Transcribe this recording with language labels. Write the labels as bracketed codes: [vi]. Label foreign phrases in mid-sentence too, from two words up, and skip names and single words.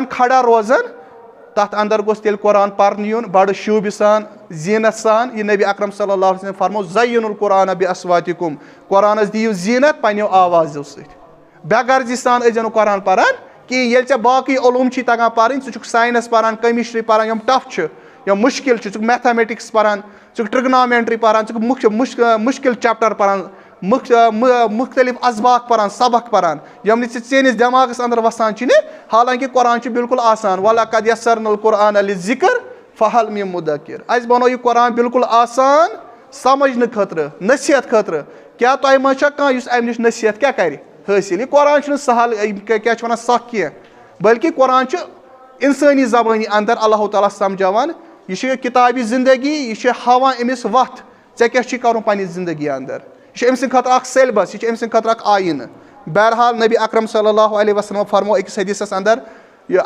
[ks] کھڑا روزان تَتھ اندر گوٚژھ تیٚلہِ قرآن پرنہٕ یُن بڑٕ شوٗبہِ سان زیٖنت سان یہِ نبی اکرم [ar] صلی اللہ علیہ وسلم [ks] فرمو [ar] زَیِّن القرآن بِاصواتِکُم [ks] قرآنس دِیِو زیٖنت پنٛنیو آوازو سۭتۍ بے غرضی سان ٲسۍ زیو نہٕ قرآن پران کِہیٖنۍ ییٚلہِ ژےٚ باقٕے علوٗم چھی تگان پرٕنۍ ژٕ چھُکھ ساینس پران کیمسٹری پران یِم ٹف چھِ یِم مُشکِل چھِ ژٕ چھُکھ میتھامیٹکس پران ژٕ چھُکھ ٹرگنامینٹری پران ژٕ چھُکھ مُشکِل چیپٹر پران مُختٔلِف اسباق پران سبق پران یِم نہٕ ژٕ چٲنِس دٮ۪ماغس اندر وسان چھِنہٕ حالانکہِ قرآن چھُ بِلکُل آسان [ar] وَلَقَدْ یَسَّرْنَا الْقُرْآنَ لِلذِّکْرِ فَہَلْ مِن مُدَّکِرٍ [ks] اَسہِ بنوو یہِ قرآن بِلکُل آسان سمجھنہٕ خٲطرٕ نصیحت خٲطرٕ کیٛاہ تۄہہِ منٛز چھا کانٛہہ یُس اَمہِ نِش نصیحت کیٛاہ کرِ حٲصِل یہِ قرآن چھُنہٕ سہل کیٛاہ چھِ وَنان سکھ کینٛہہ بٔلکہِ قرآن چھُ اِنسٲنی زبٲنی اندر اللہ تعالیٰ سمجھاوان یہِ چھِ کِتابہِ زندگی یہِ چھِ ہاوان أمِس وَتھ ژےٚ کیٛاہ چھُے کَرُن پنٛنہِ زندگی اندر یہِ چھُ أمۍ سٕنٛدِ خٲطرٕ اکھ سیلبس یہِ چھُ أمۍ سٕنٛدِ خٲطرٕ اکھ آیٖنہٕ بہرحال نبی اکرم [ar] صلی اللہ علیہ وسلم [ks] فرمو أکِس حدیٖثس اندر یہِ